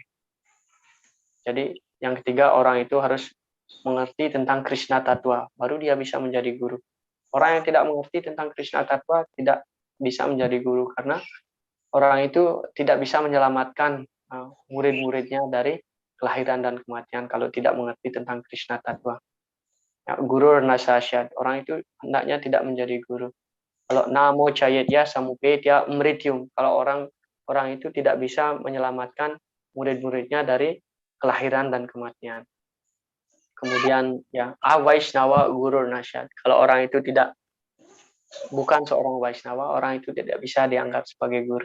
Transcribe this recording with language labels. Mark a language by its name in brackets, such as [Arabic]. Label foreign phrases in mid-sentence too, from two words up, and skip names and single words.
[Indonesian] Jadi yang ketiga, orang itu harus mengerti tentang Krishna Tattva, baru dia bisa menjadi guru. Orang yang tidak mengerti tentang Krishna Tattva tidak bisa menjadi guru, karena orang itu tidak bisa menyelamatkan murid-muridnya dari kelahiran dan kematian kalau tidak mengerti tentang Krishna Tattva. [Sanskrit] Ya, guru nasasyat, [Indonesian] orang itu hendaknya tidak menjadi guru. [Sanskrit] Kalau namo cayetya samupetya mrityum, [Indonesian] kalau orang itu tidak bisa menyelamatkan murid-muridnya dari kelahiran dan kematian. Kemudian ya [Sanskrit] Vaishnava guru nasyat, [Indonesian] kalau orang itu bukan seorang Vaishnava, orang itu tidak bisa dianggap sebagai guru.